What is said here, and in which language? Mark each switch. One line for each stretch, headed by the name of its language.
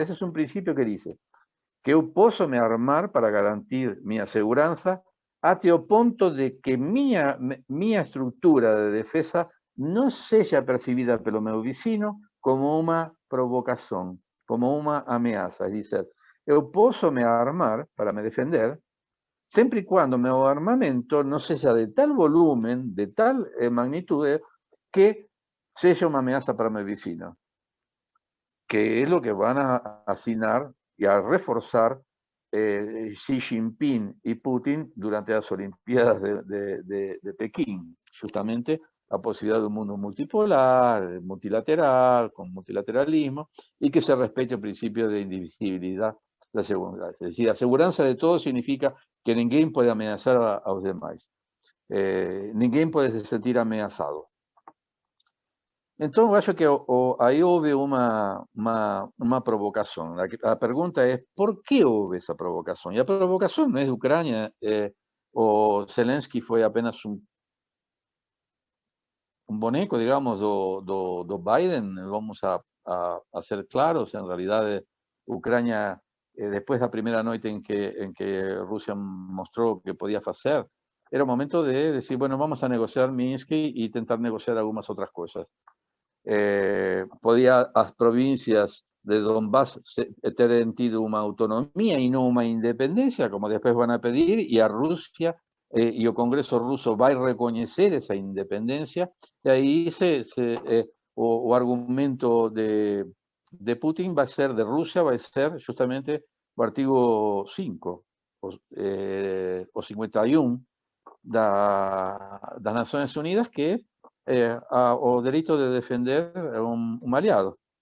Portuguese: Esse é um princípio que diz que eu posso me armar para garantir minha segurança até o ponto de que minha estrutura de defesa não seja percebida pelo meu vizinho como uma provocação, como uma ameaça. É dizer, eu posso me armar para me defender, sempre e quando meu armamento não seja de tal volume, de tal magnitude, que seja uma ameaça para meu vizinho. Que é o que vão assinar
Spanish: y a reforzar Xi Jinping y Putin durante las Olimpiadas de Pekín, justamente la posibilidad de un mundo multipolar, multilateral, con multilateralismo, y que se respete el principio de indivisibilidad de la seguridad. Es decir, la seguridad de todos significa que ninguém puede amenazar a los demás. Ninguém puede se sentir amenazado.
Portuguese: Então, eu acho que aí houve uma provocação. A pergunta é, por que houve essa provocação? E a provocação não é da Ucrânia. O Zelensky foi apenas um boneco, digamos, do Biden. Vamos a ser claros. Em realidade, Ucrânia, depois da primeira noite em que Rússia mostrou que podia fazer, era o momento de dizer,
Spanish: bueno, vamos a negociar
Portuguese: Minsk e tentar negociar algumas outras coisas.
Spanish: Podía las provincias de Donbass tener tido una autonomía y no una independencia, como después van a pedir, y a Rusia y el Congreso ruso va a reconocer esa independencia, y ahí o argumento de Putin va a ser, de Rusia, va a ser justamente el artículo 5 o 51 de las Naciones Unidas, que o derecho de defender un aliado.